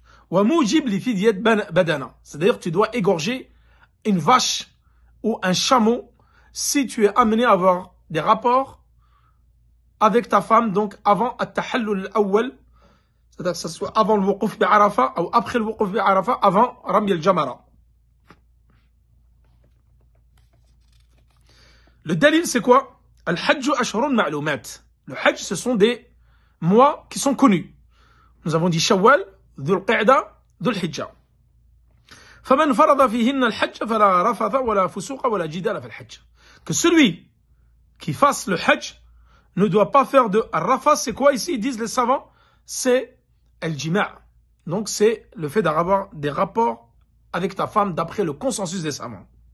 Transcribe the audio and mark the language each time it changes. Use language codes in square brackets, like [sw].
[ar] Wa mujib li fidyat badana. [fr] C'est-à-dire, tu dois égorger une vache ou un chameau si tu es amené à avoir des rapports avec ta femme, donc avant at-tahallul al-awwal, c'est-à-dire que ce soit avant le wuquf bi Arafah ou après le wuquf bi Arafah, avant Rami al-Jamara. Le dalil, c'est quoi? [ar] Al-hajj ashhurun ma'lumat. [fr] Le hajj, ce sont des mois qui sont connus. Nous avons dit Shawwal, Dhul Qa'da, Dhul Hijjah. [ar] فمن فرض فيهن الحج فلا رفث ولا فسوق ولا جدال في الحج. [fr] Que celui qui fasse le hajj ne doit pas faire de rafas. C'est quoi ici? Ils disent les savants, c'est al-jima'. Donc c'est le fait d'avoir des rapports avec ta femme d'après le consensus des savants.